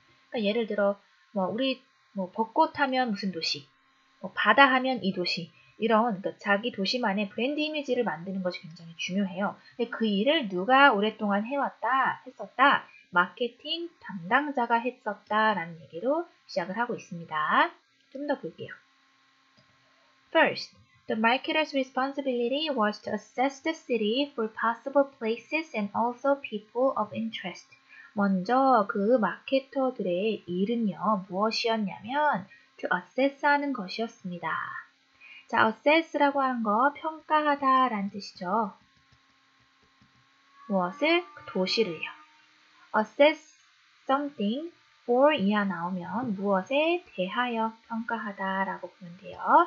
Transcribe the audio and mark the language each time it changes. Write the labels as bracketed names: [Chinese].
[Korean] 그러니까 예를 들어 우리 벚꽃 하면 무슨 도시, 바다 하면 이 도시 이런 그러니까 자기 도시만의 브랜드 이미지를 만드는 것이 굉장히 중요해요. 근데 그 일을 누가 오랫동안 했었다. 마케팅 담당자가 했었다라는 얘기로 시작을 하고 있습니다. 좀 더 볼게요. [English] First, the marketer's responsibility was to assess the city for possible places and also people of interest. [Korean] 먼저 그 마케터들의 일은요, 무엇이었냐면 [English] to assess [Korean] 하는 것이었습니다. 자, assess라고 하는 거 평가하다 라는 뜻이죠. 무엇을? 도시를요. [English] assess something for [Korean] 이하 나오면 무엇에 대하여 평가하다 라고 보면 돼요.